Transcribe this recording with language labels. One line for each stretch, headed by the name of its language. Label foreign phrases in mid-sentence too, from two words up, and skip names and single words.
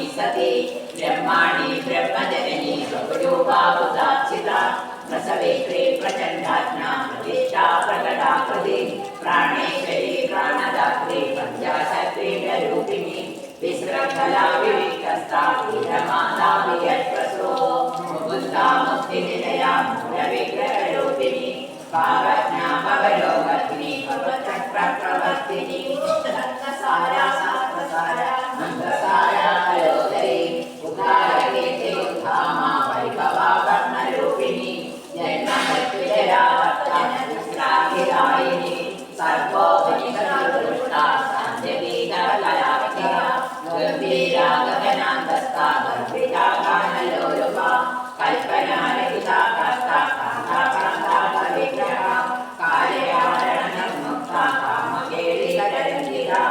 Sanskrit: सती ब्रह्माणि ब्रह्मजननी स्वरूपा उदाचिता प्रसवेत्री प्रचण्डाज्ञा प्रतिष्ठा प्रकटाकृति प्राणेश्वरी प्राणदात्री पञ्चाशक्तिरूपिणी विसृङ्खला विविक्तस्था वीरमाता वियत्प्रसो मुकुन्दा मुक्तिनिलया मूलविग्रहरूपिणी भावज्ञा भव സർവലോകത്തിനി സർവചക്രവർത്തിനി രത്നസാരാ സാത്വസാരാ മന്ത്രസാരാ കലോദരി ഉദാരകീർത്തി ഉദ്ധാമാ വൈഭവാ വർണ്ണരൂപിണി ജന്മമൃത്യുജരാവർത്തന വിശ്രാന്തിദായിനി സർവോപനിഷദുഷ്ടാ സാന്ധ്യഗീതകലാപ്തിക ഗംഭീരാ ഗഗനാന്തസ്ഥാ ഗർഭിതാ ഗാനലോലുപാ കൽപ്പനാരഹിതാ കർത്താ കാന്താ കാന്താ പരിഗ്രഹ കാലയാരണമുക്താ കാമകേളികരഞ്ജിത